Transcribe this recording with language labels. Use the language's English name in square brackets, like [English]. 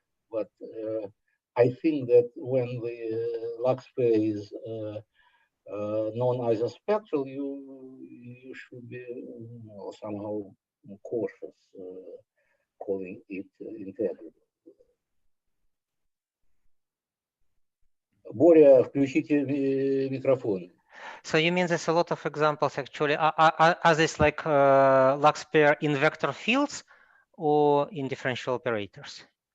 [English] But I think that when the Lux pair is non-isospectral, you should be somehow cautious calling it integrable. [Russian] Боря, включите микрофон. [English] So you mean there's a lot of examples actually? Are these like Lux pair in vector fields or in differential operators?